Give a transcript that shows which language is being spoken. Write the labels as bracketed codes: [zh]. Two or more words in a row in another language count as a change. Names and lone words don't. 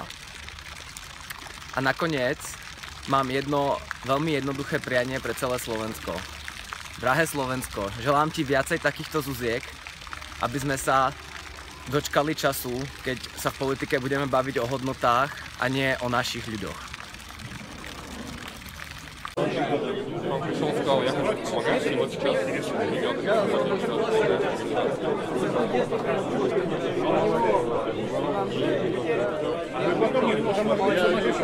[sk] A nakoniec mám jedno veľmi jednoduché prianie pre celé Slovensko. Drahé Slovensko, želám ti viacej takýchto Zuziek, aby sme sa dočkali času, keď sa v politike budeme baviť o hodnotách a nie o našich ľuďoch. [ru] Пришел, сказал, я хочу помогать, и вот сейчас идет.